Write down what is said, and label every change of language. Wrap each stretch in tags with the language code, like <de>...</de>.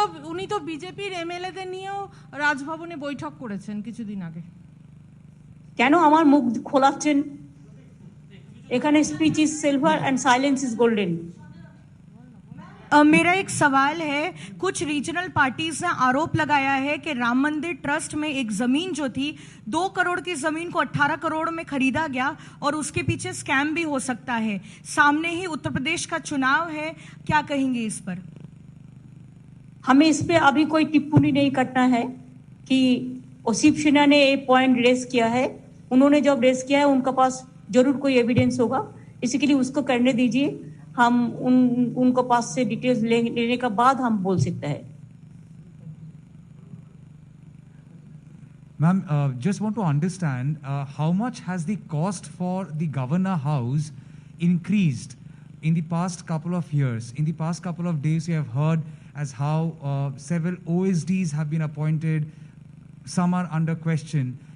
<bn>উনি তো বিজেপির এমএলএদের নিয়েও রাজভবনে বৈঠক করেছেন কিছুদিন আগে। কেন আমার মুখ খোলাচ্ছেন? এখানে</bn> <en>Speech is silver and silence is golden.</en> <hi>मेरा एक सवाल है, कुछ रीजनल पार्टीज ने आरोप लगाया है कि राम मंदिर ट्रस्ट में एक जमीन जो थी 2 करोड़ की जमीन को 18 करोड़ में खरीदा गया और उसके पीछे स्कैम भी हो सकता है। सामने ही उत्तर प्रदेश का चुनाव है, क्या कहेंगे इस पर? हमें इस पे अभी कोई टिप्पणी नहीं करना है कि शिव सेना ने ये पॉइंट रेस किया है। उन्होंने जब रेस किया है उनके पास जरूर कोई एविडेंस होगा, इसी के लिए उसको करने दीजिए। हम उनको पास से डिटेल्स लेने के बाद हम बोल सकते हैं।</hi> <en>Ma'am, just want to understand how much has the cost for the Governor House increased in the past couple of years? In the past couple of days, we have heard as how several OSDs have been appointed, some are under question.</en>